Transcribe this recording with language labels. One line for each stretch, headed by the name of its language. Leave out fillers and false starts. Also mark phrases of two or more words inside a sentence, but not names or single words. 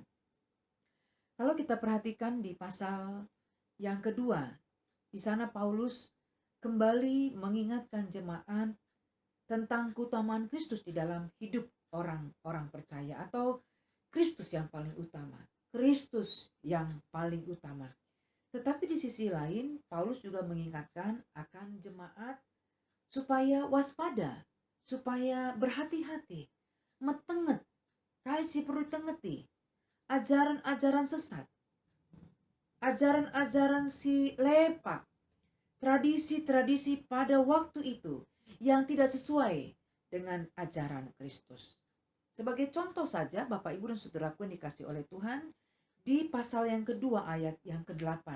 Indonesian: Kalau kita perhatikan di pasal yang kedua, di sana Paulus kembali mengingatkan jemaat tentang keutamaan Kristus di dalam hidup orang-orang percaya, atau Kristus yang paling utama. Kristus yang paling utama. Tetapi di sisi lain, Paulus juga mengingatkan akan jemaat supaya waspada, supaya berhati-hati,
Batak Karo: metenget, kaisi perlu tengeti,
Indonesian: ajaran-ajaran sesat, ajaran-ajaran
Batak Karo: si lepak,
Indonesian: tradisi-tradisi pada waktu itu yang tidak sesuai dengan ajaran Kristus. Sebagai contoh saja, Bapak, Ibu, dan Saudaraku yang dikasih oleh Tuhan, di pasal yang kedua ayat yang ke-8.